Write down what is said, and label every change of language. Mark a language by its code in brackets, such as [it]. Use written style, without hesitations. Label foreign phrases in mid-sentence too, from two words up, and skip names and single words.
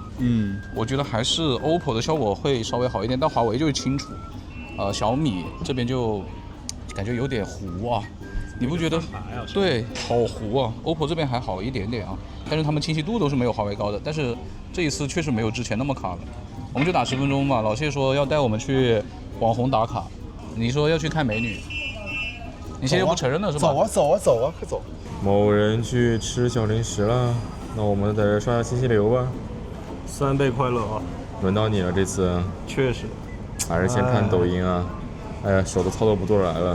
[zh] 我覺得還是 OPPO 的效果會稍微好一點，但華為就是清楚，小米這邊就感覺有點糊啊。你不覺得？對，好糊啊 ！OPPO 這邊還好一點點啊，但是他們清晰度都是沒有華為高的，但是這一次確實沒有之前那麼卡了。我們就打10分鐘吧。老謝說要帶我們去網紅打卡，你說要去看美女，你現在又不承認了是吧？走啊，快走！某人去吃小零食了，那我們在這刷下信息流吧。 3倍快樂啊！輪到你了，這次。確實。還是先看抖音啊！哎呀，手都操作不過來了。